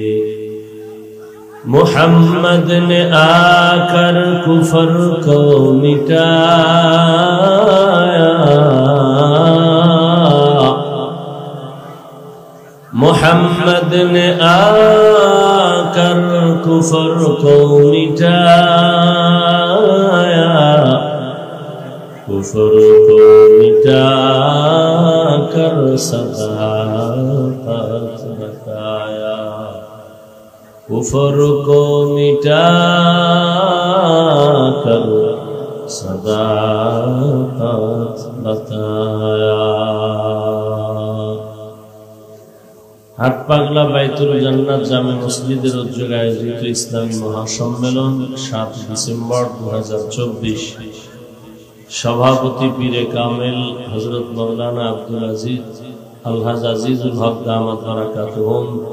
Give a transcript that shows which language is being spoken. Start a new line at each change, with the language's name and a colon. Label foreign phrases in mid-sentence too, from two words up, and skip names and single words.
Urdu: محمد نے آ کر کفر کو مٹایا محمد نے آ کر کفر کو مٹایا کفر کو مٹا کر صداقت بتایا کفر کو مٹا کر صداقت بتایا
Bangla: হাট পাগলা বাইতুল জান্নাত জামে মসজিদের উদ্যোগে আয়োজিত ইসলামী মহাসম্মেলন 7 ডিসেম্বর 2024 সভাপতি পীরে কামেল হযরত মাওলানা আব্দুল আজিজ আলহাজ আজিজুল হক দামাত বারাকাতুহুম